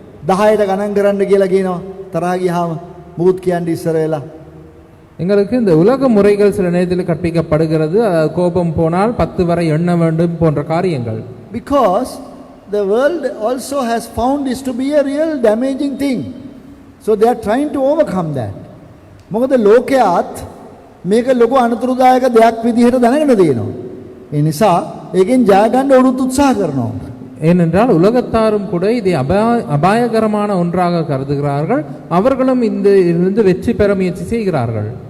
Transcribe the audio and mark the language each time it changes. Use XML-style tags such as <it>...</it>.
<si>10ට ගණන් කරන්න කියලා කියනවා තරහා ගියාම මුකුත් කියන්නේ ඉස්සර වෙලා.</si> <ta>எங்களுக்கு இந்த உலக முறைகள் சில நேரத்தில் கற்பிக்கப்படுகிறது. கோபம் போனால் 10 வரை எண்ண வேண்டும் போன்ற காரியங்கள்.</ta> <en>Because the world also has found this to be a real damaging thing, so they are trying to overcome that.</en> <si>මොකද ලෝකයාත් මේක ලොකු අනතුරුදායක දෙයක් විදිහට දැනගෙන තියෙනවා. ඒ නිසා ඒකෙන් ජය ගන්න උරුත් උත්සාහ කරනවා.</si> <ta>ஏனென்றால் உலகத்தாரும் கூட இதை அபாயகரமான ஒன்றாக கருதுகிறார்கள். அவர்களும் இந்த இருந்து வெற்றி பெற முயற்சி செய்கிறார்கள்.</ta>